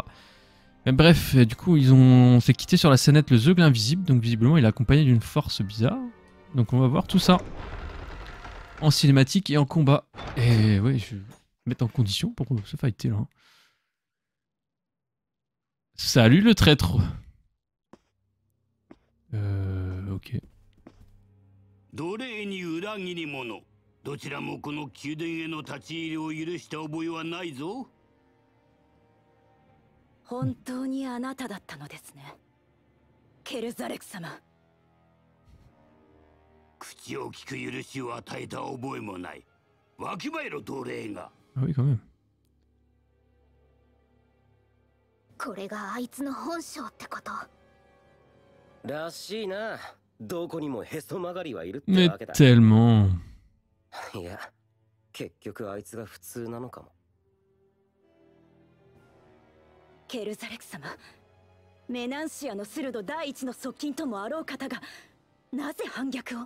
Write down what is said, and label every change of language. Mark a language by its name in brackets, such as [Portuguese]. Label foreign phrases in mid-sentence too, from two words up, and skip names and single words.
[French] Mais bref, du coup on s'est quitté sur la scénette le Zeugle invisible, donc visiblement il est accompagné d'une force bizarre. Donc on va voir tout ça en cinématique et en combat. Et oui, je vais mettre en condition pour se fighter là. Salut le traître. Ok. [Japanese] 奴隷に裏切り者、どちらもこの宮殿への立ち入りを許した覚えはないぞ。本当にあなただったのですね、ケルザレク様。口を聞く許しを与えた覚えもない。わきまえろ奴隷が。 [French] Ah oui quand même. [Japanese] これがあいつの本性ってこと。らしいな。どこにもへそ曲がりはいるって [French] Mais [Japanese] わけだ。 [French] tellement. [Japanese] いや、結局あいつが普通なのかも。ケルザレク様、メナンシアのスルド第一の側近ともあろう方がなぜ反逆を。